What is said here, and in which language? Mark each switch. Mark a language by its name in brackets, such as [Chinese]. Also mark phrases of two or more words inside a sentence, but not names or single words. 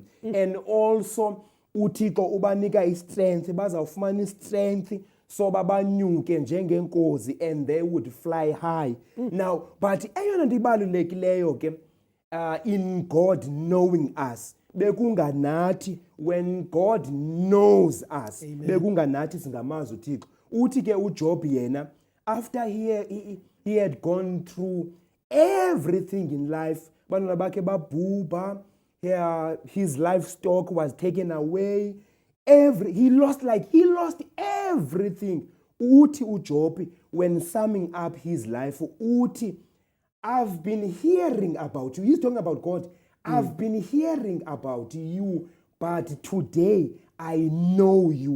[English] And also [Xhosa] uThixo ubanika istrength, bazawufumana istrength so babanyuke njengenkozi [English] and they would fly high. Now, but [Xhosa] eyona nto ibalulekileyo ke [English] in God knowing us, bekunganathi when God knows us, [Xhosa] bekunganathi singamazi uThixo. Uthi ke uJob yena, [English] after he had gone through everything in life, [Xhosa] bantwana bakhe babhubha, [English] his livestock was taken away, he lost everything. [Xhosa] Uthi uJob, [English] when summing up his life, uthi, I've been hearing about you. He's talking about God. I've been hearing about you, but today I know you.